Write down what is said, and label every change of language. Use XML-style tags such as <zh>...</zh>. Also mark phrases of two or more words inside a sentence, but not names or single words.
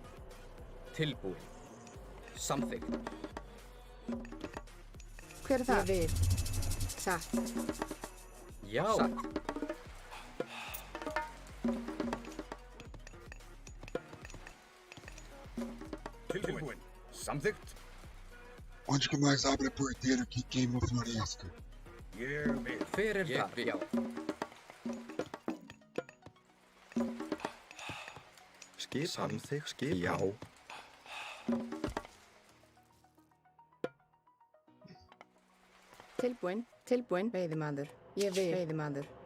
<is>Tilbúin. Samþykkt. Hver er það? Ég vil. Satt. Já. Satt. Tilbúin. Samþykkt.</is> <pt>Onde que mais abre a porteira que queima a floresta?</pt> <is>Ég vil. Hver er þar? Já. Skip. Samþykkt. Skip. Já. Tilbúin. Tilbúin. Veiðimaður. Ég vil. Veiðimaður.</is>